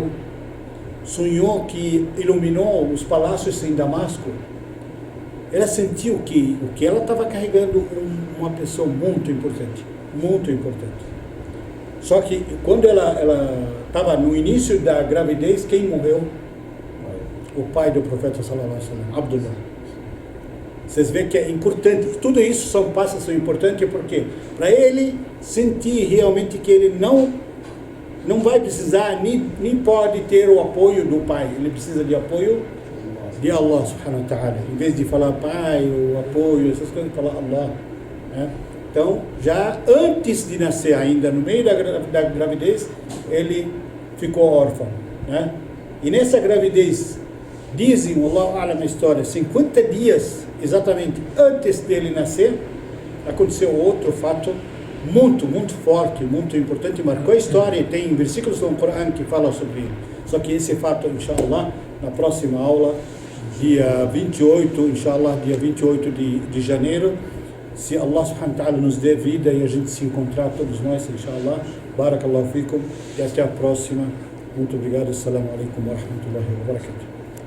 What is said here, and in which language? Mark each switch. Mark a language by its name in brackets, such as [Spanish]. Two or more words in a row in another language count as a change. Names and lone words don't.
[Portuguese] Sonhou que iluminou os palácios em Damasco. Ela sentiu que o que ela estava carregando uma pessoa muito importante, muito importante. Só que quando ela estava no início da gravidez, quem morreu? O pai do profeta [Arabic] صلى الله عليه وسلم, [Portuguese] Abdullah. Vocês veem que é importante. Tudo isso são passos importantes porque para ele sentir realmente que ele não vai precisar nem pode ter o apoio do pai. Ele precisa de apoio de [Arabic] الله سبحانه وتعالى. [Portuguese] Em vez de falar pai, o apoio, essas coisas, falar Allah. Né? Então, já antes de nascer ainda, no meio da gravidez, ele ficou órfão. Né? E nessa gravidez, dizem, [Arabic] الله أعلم, [Portuguese] na história, 50 dias exatamente antes dele nascer, aconteceu outro fato muito, muito forte, muito importante, marcou a história, e tem versículos do Corão que falam sobre ele. Só que esse fato, inshallah, na próxima aula, dia 28, inshallah, dia 28 de janeiro, se [Arabic] الله سبحانه وتعالى [Portuguese] nos dê vida e a gente se encontrar todos nós, inshallah. [Arabic] بارك الله فيكم, [Portuguese] e até a próxima. Muito obrigado. [Arabic] السلام عليكم ورحمة الله وبركاته.